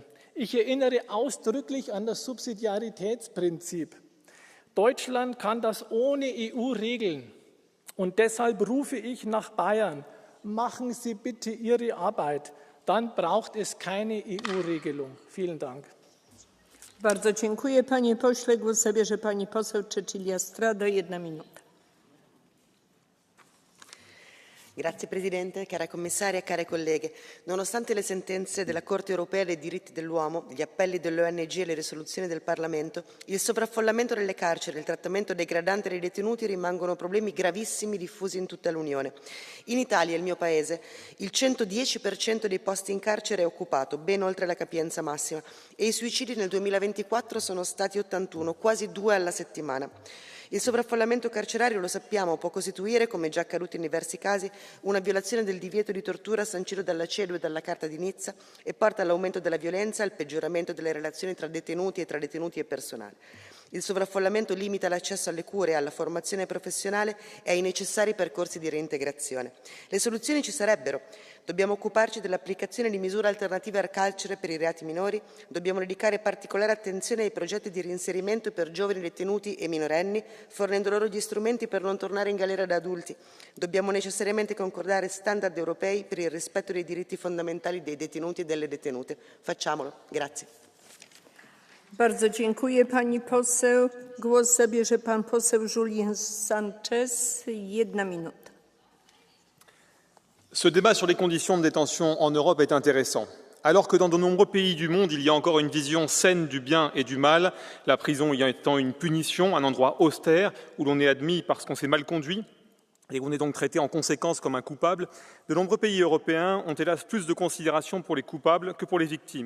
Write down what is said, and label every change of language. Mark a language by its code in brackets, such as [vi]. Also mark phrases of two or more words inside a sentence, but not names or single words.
[de] Ich erinnere ausdrücklich an das Subsidiaritätsprinzip. Deutschland kann das ohne EU regeln. Und deshalb rufe ich nach Bayern: Machen Sie bitte Ihre Arbeit. dann braucht es keine EU-Regelung. Vielen Dank. [pl] Bardzo dziękuję, panie pośle. Głos zabierze pani poseł Cecilia Strado, 1 minuta. [it] Grazie Presidente, cara Commissaria, care colleghe. Nonostante le sentenze della Corte europea dei diritti dell'uomo, gli appelli dell'ONG e le risoluzioni del Parlamento, il sovraffollamento delle carceri e il trattamento degradante dei detenuti rimangono problemi gravissimi diffusi in tutta l'Unione. In Italia, il mio paese, il 110% dei posti in carcere è occupato, ben oltre la capienza massima, e i suicidi nel 2024 sono stati 81, quasi 2 alla settimana. Il sovraffollamento carcerario, lo sappiamo, può costituire, come già accaduto in diversi casi, una violazione del divieto di tortura sancito dalla CEDU e dalla Carta di Nizza e porta all'aumento della violenza e al peggioramento delle relazioni tra detenuti e personale. Il sovraffollamento limita l'accesso alle cure, alla formazione professionale e ai necessari percorsi di reintegrazione. Le soluzioni ci sarebbero. Dobbiamo occuparci dell'applicazione di misure alternative al carcere per i reati minori, dobbiamo dedicare particolare attenzione ai progetti di reinserimento per giovani detenuti e minorenni, fornendo loro gli strumenti per non tornare in galera da adulti. Dobbiamo necessariamente concordare standard europei per il rispetto dei diritti fondamentali dei detenuti e delle detenute. Facciamolo. Grazie. [pl] Bardzo dziękuję pani poseł. Głos zabierze pan poseł Julien Sanchez, 1 minuta. [fr] Ce débat sur les conditions de détention en Europe est intéressant. Alors que dans de nombreux pays du monde, il y a encore une vision saine du bien et du mal, la prison y étant une punition, un endroit austère où l'on est admis parce qu'on s'est mal conduit et où on est donc traité en conséquence comme un coupable, de nombreux pays européens ont hélas plus de considération pour les coupables que pour les victimes.